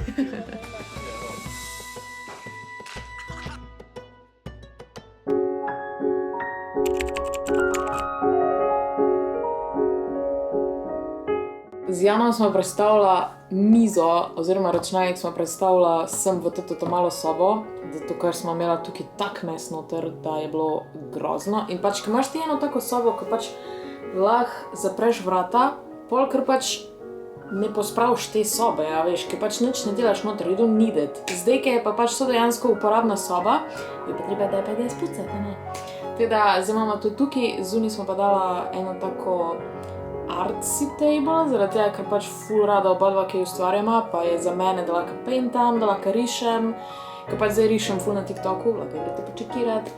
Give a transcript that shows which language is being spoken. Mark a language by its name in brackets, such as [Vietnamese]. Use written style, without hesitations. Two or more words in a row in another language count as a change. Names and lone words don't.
[Slovenian] Z Janom smo predstavila mizo, oziroma računalnik smo predstavila sem v to malo sobo, zato ker smo imela tukaj tak mes noter, da je bilo grozno. In pač, ko imaš ti eno tako sobo, ko pač lahko zapreš vrata, pol ker pač ne pospraviš te sobe, ja, veš, ker pač nič ne delaš noter, [English] you don't need it. [Slovenian] Zdaj, ker je pa pač to dejansko uporabna soba, je pa treba, da je pa da spucati, ne? Teda, zdaj imamo to tukaj, zunaj smo pa dala eno tako [English] artsy table, [Slovenian] zaradi tega, ker pač ful rada obadva, ki jo ustvarjama, pa je za mene, da lahko paintam, da lahko rišem, ker pač zdaj rišem ful na TikToku, lahko greste počekirati.